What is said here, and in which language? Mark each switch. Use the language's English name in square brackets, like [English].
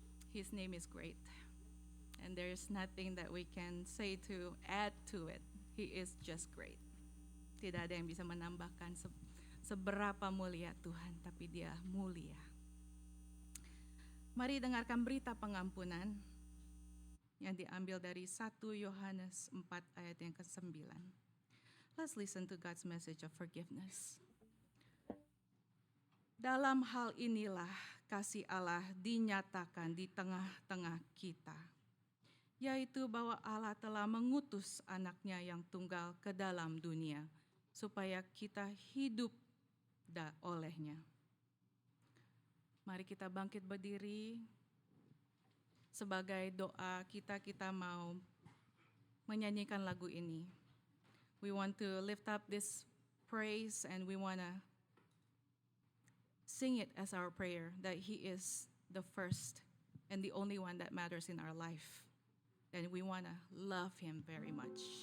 [English] His name is great, and there is nothing that we can say to add to it. He is just great. [Indonesian] Tidak ada yang bisa menambahkan seberapa mulia Tuhan, tapi Dia mulia. Mari dengarkan berita pengampunan yang diambil dari 1 Yohanes 4 ayat yang ke-9. [English] Let's listen to God's message of forgiveness. [Indonesian] Dalam hal inilah kasih Allah dinyatakan di tengah-tengah kita, yaitu bahwa Allah telah mengutus anaknya yang tunggal ke dalam dunia, supaya kita hidup olehnya. Mari kita bangkit berdiri. Sebagai doa kita mau menyanyikan lagu ini. [English] We want to lift up this praise and we want to sing it as our prayer, that He is the first and the only one that matters in our life. And we want to love Him very much.